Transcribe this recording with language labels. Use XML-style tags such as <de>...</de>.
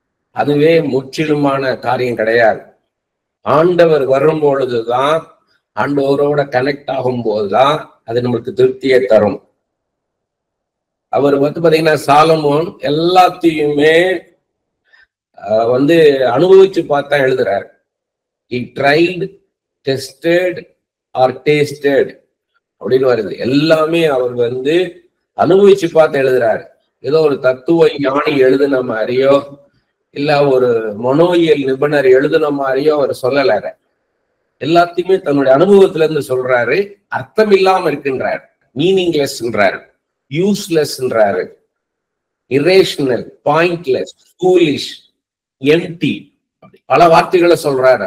<ta>அதுவே முற்றிலுமான காரியம் கிடையாது. ஆண்டவர் வரும் பொழுதுதான், ஆண்டவரோட கனெக்ட் ஆகும் போதுதான் அது நம்மளுக்கு திருப்தியை தரும். அவர் பாத்தீங்கன்னா, சாலமோன் எல்லாத்தையுமே அனுபவிச்சு பார்த்தா எழுதுறார்.</ta> <en>He tried, tested or tasted</en> <ta>அப்படின்னு வருது. எல்லாமே அவர் அனுபவிச்சு பார்த்து எழுதுறாரு. ஏதோ ஒரு தத்துவ ஞானி எழுதுன மாதிரியோ இல்ல ஒரு மனோயியல் நிபுணர் எழுதுன மாதிரியோ அவர் சொல்லல. எல்லாத்தையுமே தன்னுடைய அனுபவத்துல இருந்து சொல்றாரு. அர்த்தம் இல்லாம இருக்குன்றாரு, மீனிங்லெஸ்ன்றாரு, யூஸ்லெஸ்ன்றாரு, இரேஷனல், பாயிண்ட்லெஸ், ஃபூலிஷ், எம்டி, பல வார்த்தைகளை சொல்றாரு.</ta>